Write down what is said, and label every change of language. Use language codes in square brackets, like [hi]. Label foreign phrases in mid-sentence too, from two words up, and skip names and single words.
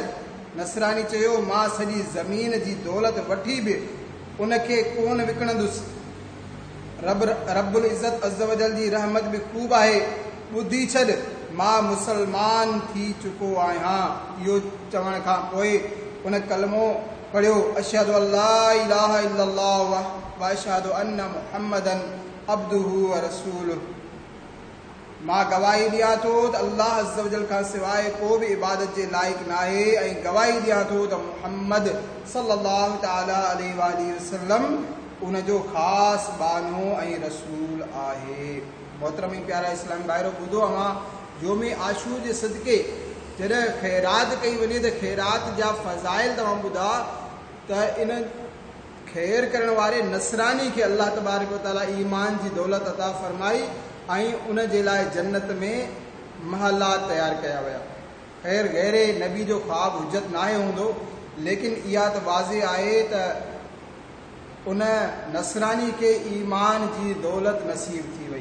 [sd] नसरानी चयो मां सॼी ज़मीन जी दौलत वठी बि उनखे कोन विकिणंदुसि। [ar] رب العزة عز وجل [sd] जी रहमत बि ख़ूब आहे। ॿुधी छॾ मां मुसलमान थी चुको आहियां। इहो चवण खां पोइ उन कलमो पढ़ियो [ar] أشهد أن لا إله إلا الله وأشهد أن محمدا عبده ورسوله. [sd] मां गवाही ॾियां थो त अल्लाह [ar] عز وجل [sd] खां सवाइ को बि इबादत जे लाइक़ न आहे ऐं गवाही ॾियां थो त मुहम्मद [ar] صلى الله تعالى عليه وسلم [sd] उन जो ख़ासि बानो ऐं रसूल आहे। मोहतरम ऐं प्यारा इस्लामी भाइरो, ॿुधो अवां योमे आशूर जे सदके जॾहिं ख़ैरात कई वञे त ख़ैरात जा फ़ज़ाइल तव्हां ॿुधा त इन ख़ैर करण वारे नसरानी खे [ar] الله تبارك وتعالى [sd] ईमान जी दौलत अता फरमाई ऐं उन जे लाइ जन्नत में महलात तयारु कया विया। ख़ैर गैरे नबी जो ख्वाबु हुजत नाहे हूंदो, लेकिन इहा त वाज़े आहे त उन नसरानी खे ईमान जी दौलत नसीब थी वई।